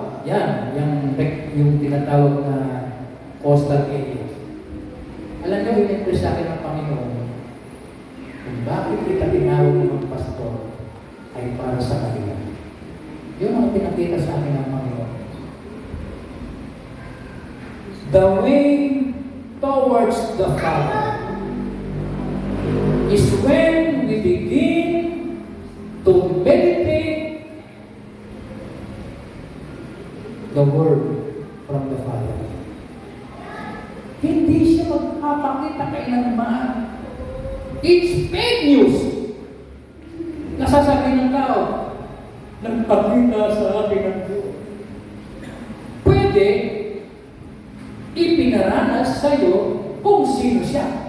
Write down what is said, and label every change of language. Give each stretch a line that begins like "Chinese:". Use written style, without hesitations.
Filipino: Yan, yung tinatawag na coastal area. Alam niyo, in-impress sa akin ng Panginoon, kung bakit kita tinawag ng pastor ay para sa kanila. Yun ang pinakita sa akin ng Panginoon.
English: The way towards the Father is when we begin to meditate the Word from the Father.
Filipino: Hindi siya magpapakita kailanman.
English: It's fake news.
Filipino: Nasasabi ng tao, nagpakita sa akin ng Diyos. Pwede ipinaranas sa iyo kung sino siya.